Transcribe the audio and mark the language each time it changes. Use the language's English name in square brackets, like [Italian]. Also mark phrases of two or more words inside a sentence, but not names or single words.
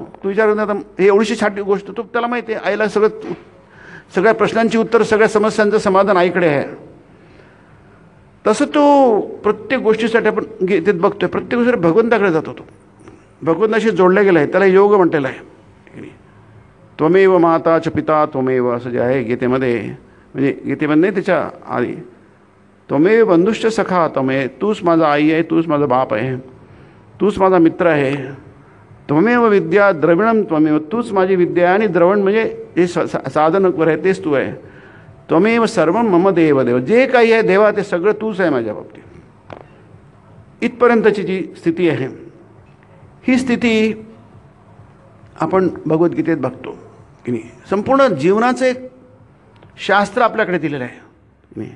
[Marathi] तू विचारून आता हे एवढीशी छाटी गोष्ट, तो त्याला माहिती आहे आईला सगळ्या प्रश्नांची उत्तर, सगळ्या समस्यांचं समाधान आईकडे आहे. तसं तो प्रत्येक गोष्टीसाठी आपण गीतेत बघतोय, प्रत्येक गोष्टी भगवंताकडे जातो. तो भगवंताशी जोडला गेला आहे, त्याला योग म्हटलेलं आहे. [Sanskrit] त्वमेव माता च पिता त्वमेव, [Marathi] असं जे आहे गीतेमध्ये, म्हणजे गीतेमध्ये नाही, त्याच्या आधी [Sanskrit] त्वमेव बंधुश्च सखा त्वमेव, [Marathi] तूच माझा आई आहे, तूच माझा बाप आहे, तूच माझा मित्र आहे. [Sanskrit] त्वमेव विद्या द्रविणम त्वमेव, [Marathi] तूच माझी विद्या आणि द्रवण म्हणजे जे साधनवर आहे तेच तू आहे. [Sanskrit] त्वमेव सर्वं मम देव देव, [Marathi] जे काही आहे देवा ते सगळं तूच आहे माझ्या बाबतीत. इथपर्यंतची जी स्थिती आहे, ही स्थिती आपण भगवद्गीतेत बघतो की नाही. संपूर्ण जीवनाचं एक शास्त्र आपल्याकडे दिलेलं आहे की नाही.